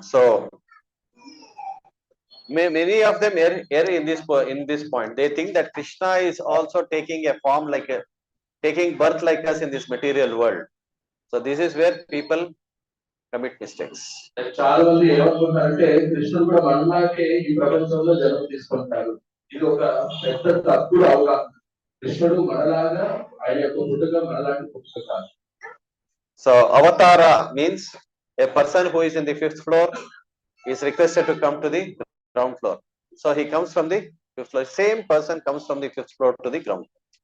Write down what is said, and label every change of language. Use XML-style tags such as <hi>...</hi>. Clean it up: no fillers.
<en>So many of them err in this point. They think that Krishna is also taking a form taking birth like us in this material world. So this is where people commit mistakes.</en> <te>చాలా మంది ఏమనుకుంటారంటే కృష్ణుడు కూడా మనలాగే ఈ ప్రపంచంలో జన్మ తీసుకుంటారు. ఇది ఒక పెద్ద తప్పుడు అవగాహన. కృష్ణుడు మనలాగా ఆయన యొక్క పుట్టుక మనలాంటి పుట్టుక కాదు.</te> <en>So avatara means a person who is in the 5th floor is requested to come to the ground floor. So he comes from the 5th floor. Same person comes from the 5th floor to the ground floor.</en>